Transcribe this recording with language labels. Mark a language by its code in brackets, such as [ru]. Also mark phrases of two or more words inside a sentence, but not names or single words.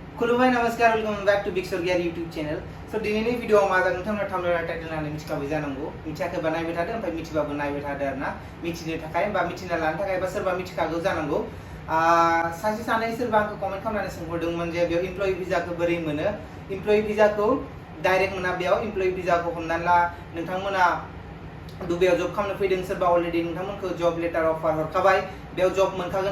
[brx] खुलुमबाय नमस्कार [en] welcome back to Big Swargiary YouTube channel. [brx] सो दिनैनि भिडियोआव मा जागोन नोंथांमोना [en] thumbnail title [brx] नायनानै मिथिखाबाय जानांगौ। मिथियाखैबा नायबाय थादो ओमफ्राय मिथिबाबो नायबाय थादो आरोना मिथिनो थाखाय बा मिथिना लानो थाखाय बा सोरबा मिथिखागौ जानांगौ। सासे सानै सोरबा आंखौ कमेन्ट खालामनानै सोंहरदोंमोन जे बेयाव इमप्लयि भिजाखौ बोरै मोनो। इमप्लयि भिजाखौ डाइरेक्ट मोना। बेयाव इमप्लयि भिजाखौ हमनानै ला नोंथांमोना दुबाइयाव जब खालामनो फैदों, सोरबा अलरेडि नोंथांमोनखौ [en] job letter offer [brx] हरखाबाय, बेयाव जब मोनखागोन।